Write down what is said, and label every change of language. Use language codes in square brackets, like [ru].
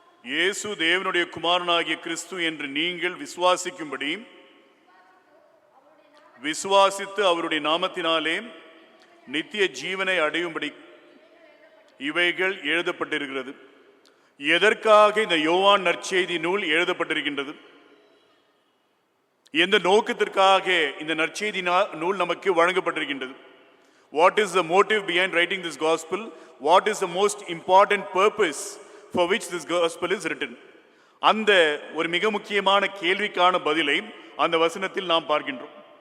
[ta] இயேசு தேவனுடைய குமாரனாகிய கிறிஸ்து என்று நீங்கள் விசுவாசிக்கும்படி, விசுவாசித்து அவருடைய நாமத்தினாலே நித்திய ஜீவனை அடையும்படி இவைகள் எழுதப்பட்டிருக்கிறது. எதற்காக இந்த யோவான் நற்செய்தி நூல் எழுதப்பட்டிருக்கின்றது? எந்த நோக்கத்திற்காக இந்த நற்செய்தி நூல் நமக்கு வழங்கப்பட்டிருக்கின்றது? [en] What is the motive behind writing this gospel? What is the most important purpose for which this gospel is written? [ta] அந்த ஒரு மிக முக்கியமான கேள்விக்கான பதிலை அந்த வசனத்தில் நாம் பார்க்கின்றோம்.